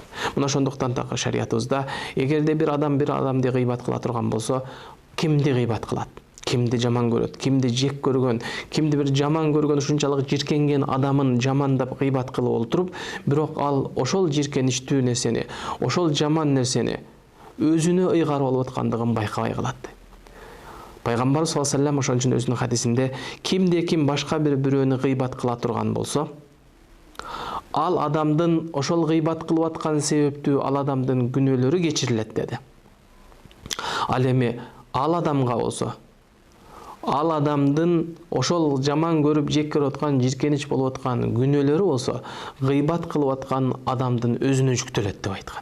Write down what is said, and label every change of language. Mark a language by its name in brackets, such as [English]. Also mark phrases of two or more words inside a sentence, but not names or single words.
[Kyrgyz] Мына ошондуктан дагы шариятыбызда эгерде бир адамды гыйбат кыла турган болсо, кимди гыйбат кылат, кимди жаман көрөт, кимди жек көргөн, кимди бир жаман көргөн, ушунчалык жиркенген адамын жамандап гыйбат кылып олтуруп, бирок ал ошол жиркеничтүү нерсени, ошол жаман нерсени өзүнө ыйгарып алып аткандыгын байкабай калат. Пайгамбар [Arabic] صلى الله عليه وسلم [Kyrgyz] ошон үчүн өзүнүн хадисинде кимде ким башка бир бирөөнү гыйбат кыла турган болсо, ал адамдын ошол гыйбат кылып аткан себептүү ал адамдын күнөөлөрү кечирилет dedi. Ал эми ал адамга болсо, ал адамдын ошол жаман көрүп жек көрүп аткан, жиркенич болуп аткан күнөөлөрү болсо, гыйбат кылып аткан адамдын өзүнө жүктөлөт деп айткан.